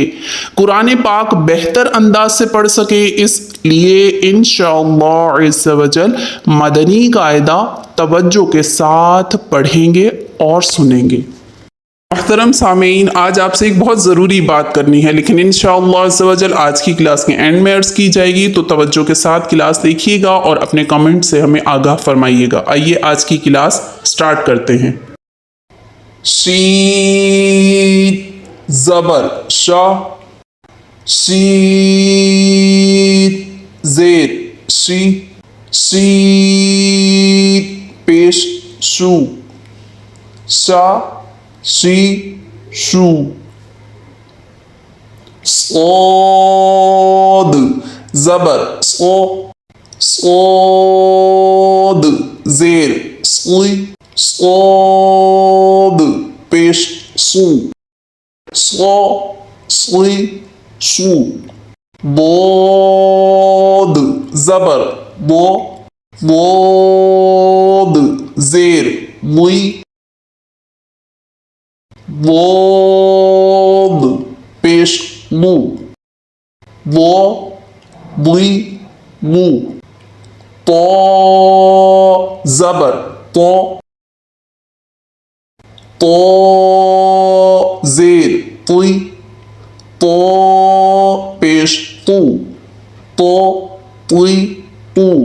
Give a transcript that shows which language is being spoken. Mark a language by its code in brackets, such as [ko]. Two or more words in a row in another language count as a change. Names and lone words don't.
[ur] قرآن پاک بہتر انداز سے پڑھ سکیں، اس لیے انشاءاللہ عز و جل مدنی قاعدہ توجہ کے ساتھ پڑھیں گے اور سنیں گے۔ محترم سامعین، آج آپ سے ایک بہت ضروری بات کرنی ہے، لیکن انشاءاللہ عز و جل آج کی کلاس کے اینڈ میں عرض کی جائے گی، تو توجہ کے ساتھ کلاس دیکھیے گا اور اپنے کمنٹ سے ہمیں آگاہ فرمائیے گا۔ آئیے آج کی [en] class start [ur] کرتے ہیں۔ شین زبر شا، شین زیر شی، شین پیش شو، شا شی شو، صاد زبر صو، صاد زیر صی، صاد پیش سو، صو صی شو، بود زبر بو، بود زیر بوئی، بود پیش بو، بو بوئی بو، تو زبر تو، تو زیر توئی، تو پیش تو، تو توئی تو،